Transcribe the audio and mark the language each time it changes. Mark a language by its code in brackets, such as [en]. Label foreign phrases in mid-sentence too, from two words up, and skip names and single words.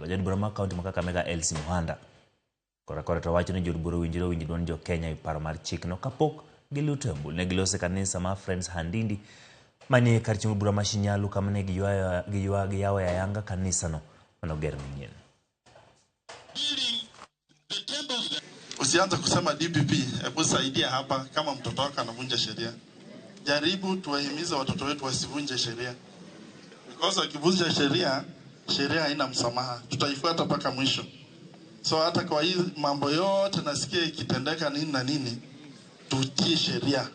[luo] Jatend bura mar kaunti ma Kakamega Elsie Muhanda kora to wacho ni jod bura owinjore winj duond jo Kenya e paro mar chikno kapok giluto e ombulu. Ne gilose kanisa mar Friends Handindi manie kar chiemo bura ma Shinyalu kama ne giyawo ayanga kanisano manoger manyien. [sw] Usianze kusema DPP, hebu saidia hapa kama mtoto wako anavunja sheria. Jaribu tuwahimize watoto wetu wasivunje sheria. Because wakivunja sheria, sheria haina msamaha. Tutaifuata mpaka mwisho. So hata kwa hii mambo yote nasikia ikitendeka nini na nini, tutii sheria.